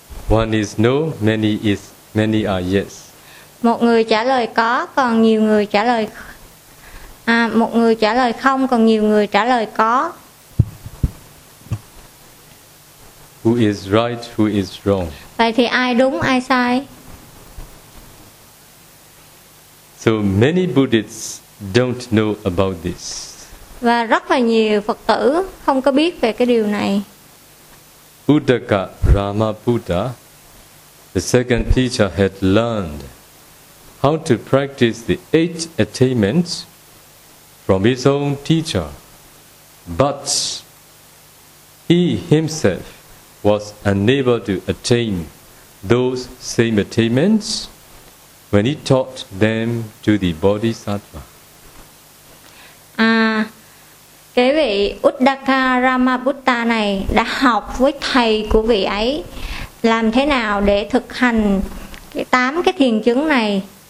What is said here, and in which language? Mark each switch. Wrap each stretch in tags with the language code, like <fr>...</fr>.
<en>One is no, many are yes.</en> <vi>Một người trả lời có, còn nhiều người trả lời một người trả lời không, còn nhiều người trả lời có.</vi> <en>Who is right, who is wrong?</en> <vi>Vậy thì ai đúng, ai sai?</vi> <en>So many Buddhists don't know about this.</en> <vi>Và rất là nhiều Phật tử không có biết về cái điều này.</vi> <en>Uddaka Ramabuddha, the second teacher, had learned how to practice the eight attainments from his own teacher, but he himself was unable to attain those same attainments when he taught them to the Bodhisattva.</en> <vi>À, cái vị Uddaka Ramabuddha này đã học với thầy của vị ấy làm thế nào để thực hành cái 8 cái thiền chứng này.</vi>